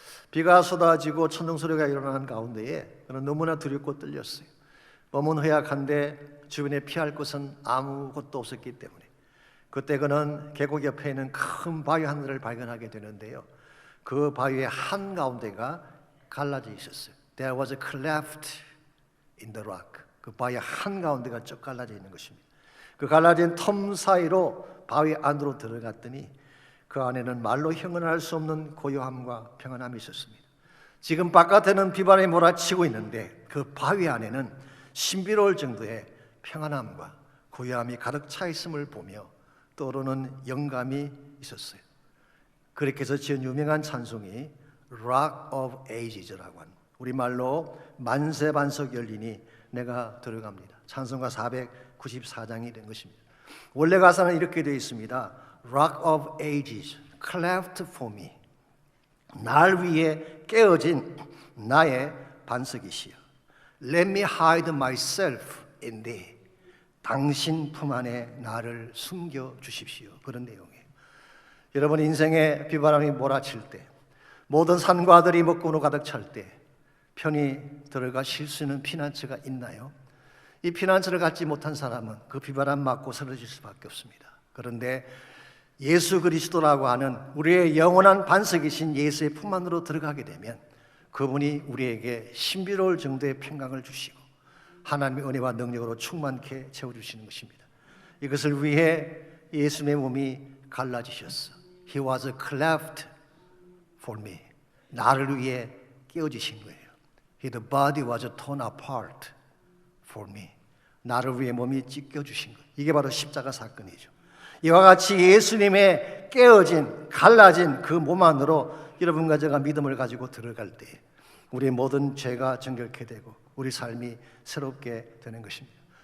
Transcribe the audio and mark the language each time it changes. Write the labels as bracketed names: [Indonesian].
[Korean] 비가 쏟아지고 천둥소리가 일어나는 가운데에 그는 너무나 두렵고 떨렸어요. 몸은 허약한데 주변에 피할 곳은 아무것도 없었기 때문에 그때 그는 계곡 옆에 있는 큰 바위 하나를 발견하게 되는데요. 그 바위의 한가운데가 갈라져 있었어요. [English] There was a cleft in the rock. [Korean] 그 바위 한가운데가 쭉 갈라져 있는 것입니다. 그 갈라진 텀 사이로 바위 안으로 들어갔더니 그 안에는 말로 형언할 수 없는 고요함과 평안함이 있었습니다. 지금 바깥에는 비바람이 몰아치고 있는데 그 바위 안에는 신비로울 정도의 평안함과 고요함이 가득 차 있음을 보며 떠오르는 영감이 있었어요. 그렇게 해서 지은 유명한 찬송이 Rock of Ages라고 하는, 우리말로 만세 반석 열리니 내가 들어갑니다. 찬송가 494장이 된 것입니다. 원래 가사는 이렇게 되어 있습니다. [English] Rock of Ages, cleft for me. [Korean] 날 위해 깨어진 나의 반석이시여. [English] Let me hide myself in thee. [Korean] 당신 품 안에 나를 숨겨 주십시오. 그런 내용이에요. 여러분 인생에 비바람이 몰아칠 때, 모든 산과 들이 먹구로 가득 찰 때 편히 들어가 쉴 수 있는 피난처가 있나요? 이 피난처를 갖지 못한 사람은 그 비바람 맞고 쓰러질 수밖에 없습니다. 그런데 예수 그리스도라고 하는 우리의 영원한 반석이신 예수의 품 안으로 들어가게 되면 그분이 우리에게 신비로울 정도의 평강을 주시고 하나님의 은혜와 능력으로 충만케 채워주시는 것입니다. 이것을 위해 예수님의 몸이 갈라지셨어. [English] He was cleft for me. [Korean] 나를 위해 깨어지신 거예요. [English] His body was torn apart for me. [Korean] 나를 위해 몸이 찢겨주신 거예요. 이게 바로 십자가 사건이죠. 이와 같이 예수님의 깨어진, 갈라진 그 몸 안으로 여러분과 제가 믿음을 가지고 들어갈 때 우리의 모든 죄가 정결케 되고 우리 삶이 새롭게 되는 것입니다.